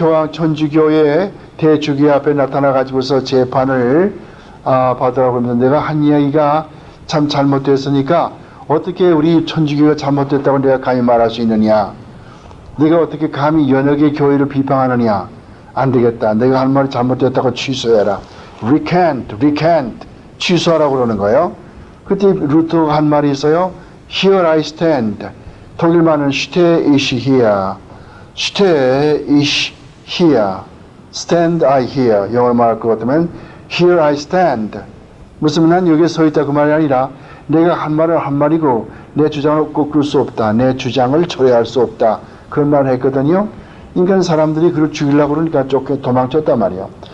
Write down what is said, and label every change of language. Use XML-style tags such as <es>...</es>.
<ko>천주교의 대주교 앞에 나타나가지고서 재판을 받으라고 하면서 내가 한 이야기가 참 잘못됐으니까 어떻게 우리 천주교가 잘못됐다고 내가 감히 말할 수 있느냐? 내가 어떻게 감히 연역의 교회를 비방하느냐? 안 되겠다. 내가 한 말이 잘못됐다고 취소해라. recant, 취소하라고 그러는 거예요. 그때 루터가 한 말이 있어요.</ko> <en>Here I stand.</en> <de>독일말은 stehe ich hier. stehe ich</de> <en>here. stand I here.</en> <ko>영어로 말할 것 같으면</ko> <en>here I stand.</en> <ko>무슨 난 여기에 서 있다 그 말이 아니라 내가 한 말은 한 말이고 내 주장을 꺾을 수 없다. 내 주장을 철회할 수 없다. 그런 말을 했거든요. 인간 사람들이 그걸 죽이려고 그러니까 쫓겨 도망쳤단 말이에요.</ko>